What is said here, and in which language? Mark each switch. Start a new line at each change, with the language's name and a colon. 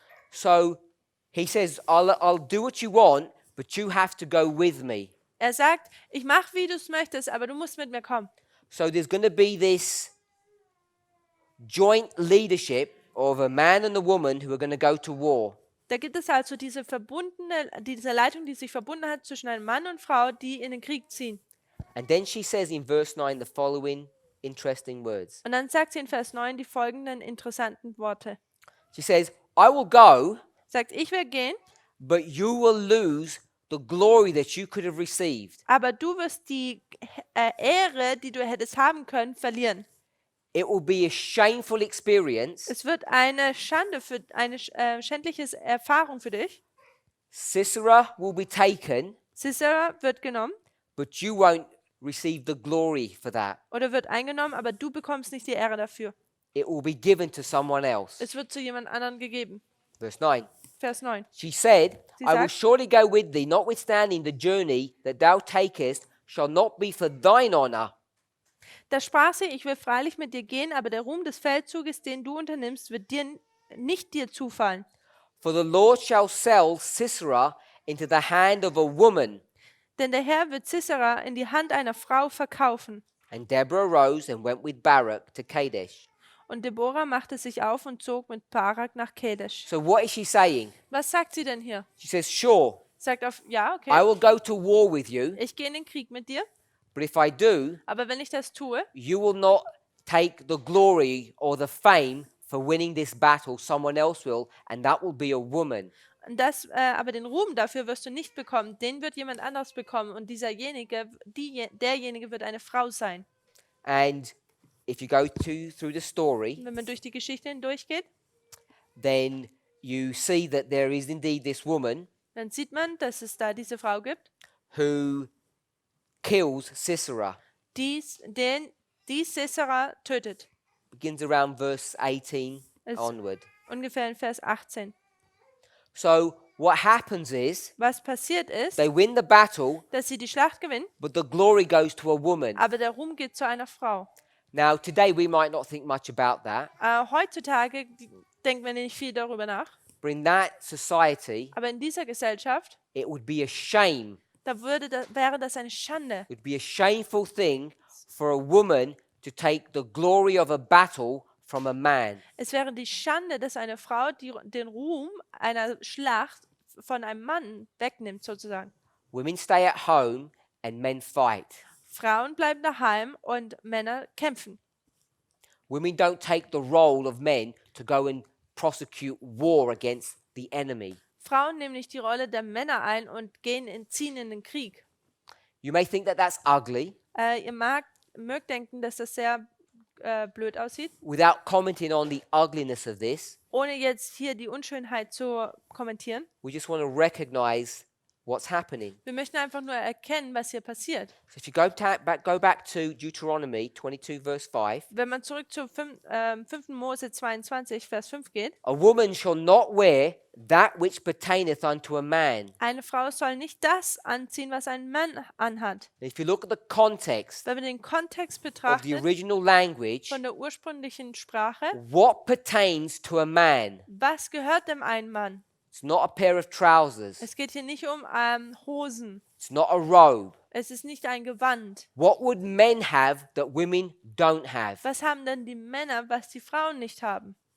English: So he says, I'll do what you want, but you have to go with me.
German: Er sagt, ich mache, wie du es möchtest, aber du musst mit mir kommen.
English: So there's going to be this joint leadership of a man and a woman who are going to go to war.
German: Da gibt es also diese Leitung, die sich verbunden hat zwischen einem Mann und Frau, die in den Krieg ziehen.
English: And then she says in verse 9 the following interesting words.
German: Und dann sagt sie in Vers 9 die folgenden interessanten Worte.
English: She says, I will go,
German: Sagt, ich will gehen,
English: but you will lose the glory that you could have received.
German: aber du wirst die Ehre, die du hättest haben können, verlieren.
English: It will be a shameful experience.
German: Es wird eine Schande, eine schändliche Erfahrung für dich.
English: Sisera will be taken,
German: Sisera wird genommen
English: but you won't receive the glory for that.
German: oder wird eingenommen, aber du bekommst nicht die Ehre dafür.
English: it will be given to someone else.
German: Es wird zu jemand anderen gegeben.
English: Verse 9.
German: Vers 9.
English: She said,
German: Sie
English: I will
German: sagt,
English: surely go with thee, notwithstanding the journey that thou takest shall not be for thine honor.
German: da sprach sie, ich will freilich mit dir gehen, aber der Ruhm des Feldzuges, den du unternimmst, wird nicht dir zufallen.
English: For the Lord shall sell Sisera into the hand of a woman.
German: Denn der Herr wird Sisera in die Hand einer Frau verkaufen.
English: And Deborah arose and went with Barak to Kadesh.
German: Und Deborah machte sich auf und zog mit Barak nach Kadesh.
English: So what is she saying?
German: Was sagt sie denn hier?
English: She says, sure,
German: Sagt auf, ja,
English: I
German: okay,
English: will go to war with you,
German: ich gehe in den Krieg mit dir,
English: but if I do,
German: aber wenn ich das tue,
English: you will not take the glory or the fame for winning this battle. Someone else will, and that will be a woman.
German: aber den Ruhm dafür wirst du nicht bekommen, den wird jemand anderes bekommen und derjenige wird eine Frau sein.
English: And if you go through the story,
German: Und wenn man durch die Geschichte hindurchgeht,
English: then you see that there is indeed this woman
German: dann sieht man, dass es da diese Frau gibt,
English: who kills Sisera.
German: die Sisera tötet.
English: Begins around verse 18
German: Es-
English: onward.
German: Ungefähr in Vers 18.
English: So what happens is
German: Was passiert ist,
English: they win the battle,
German: dass sie die Schlacht gewinnen,
English: but the glory goes to a woman.
German: aber der Ruhm geht zu einer Frau.
English: Now, today we might not think much about that,
German: Heutzutage denkt man nicht viel darüber nach,
English: but in that society,
German: aber in dieser Gesellschaft,
English: it would be a shame.
German: wäre das eine Schande.
English: It would be a shameful thing for a woman to take the glory of a battle from a man.
German: Es wäre die Schande, dass eine Frau den Ruhm einer Schlacht von einem Mann wegnimmt, sozusagen.
English: Women stay at home and men fight.
German: Frauen bleiben daheim und Männer kämpfen.
English: Women don't take the role of men to go and prosecute war against the enemy.
German: Frauen nehmen nicht die Rolle der Männer ein und ziehen in den Krieg.
English: You may think that that's ugly.
German: Ihr mögt denken, dass das sehr blöd aussieht,
English: Without commenting on the ugliness of this,
German: ohne jetzt hier die Unschönheit zu kommentieren.
English: we just want to recognize what's happening.
German: Wir möchten einfach nur erkennen, was hier passiert.
English: So if you go back to Deuteronomy 22, verse 5,
German: Wenn man zurück zu 5. Mose 22, Vers 5 geht,
English: a woman shall not wear that which pertaineth unto a man.
German: eine Frau soll nicht das anziehen, was ein Mann anhat.
English: And if you look at the context
German: Wenn man den Kontext
English: of the
German: betrachtet,
English: original language,
German: von der ursprünglichen Sprache,
English: what pertains to a man?
German: was gehört dem einen Mann?
English: It's not a pair of trousers.
German: Es geht hier nicht um Hosen.
English: It's not a robe.
German: Es ist nicht ein Gewand.
English: What would men have that women don't have?
German: Was haben denn die Männer, was die Frauen nicht haben?